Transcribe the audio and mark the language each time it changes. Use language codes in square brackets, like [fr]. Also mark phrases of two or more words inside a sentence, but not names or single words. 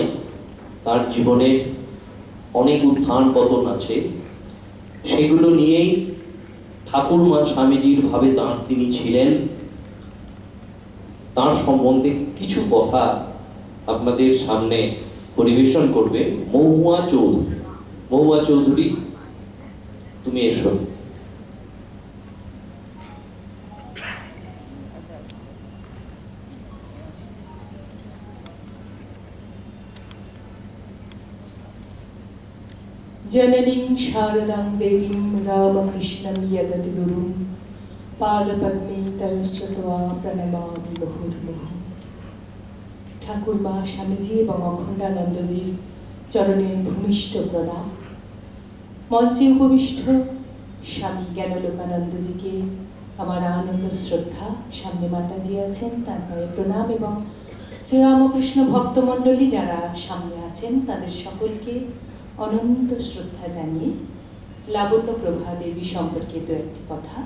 [bn] তার জীবনের অনেক উত্থান পতন আছে, সেগুলো নিয়েই ঠাকুর মা স্বামীজির ভাবে তিনি ছিলেন। তার সম্বন্ধে কিছু কথা আপনাদের সামনে পরিবেশন করবে মহুয়া চৌধুরী। মহুয়া চৌধুরী, তুমি এসো। [sa] जननीं शारदां देवीं रामकृष्णं जगद्गुरुं पादपद्मे तव श्रुत्वा प्रणमामि मुहुर्मुहुः। [bn] ঠাকুর মা স্বামীজি এবং অখণ্ডানন্দজির চরণে ভূমিষ্ঠ প্রণাম। মঞ্চে উপবিষ্ট স্বামী জ্ঞানলোকানন্দজিকে আমার আনন্দ শ্রদ্ধা। সামনে মাতাজি আছেন, তার পায়ে প্রণাম, এবং শ্রীরামকৃষ্ণ ভক্তমণ্ডলী যারা সামনে আছেন তাদের সকলকে অনন্ত শ্রদ্ধা জানিয়ে লাবণ্য প্রভা দেবী সম্পর্কিত একটি কথা।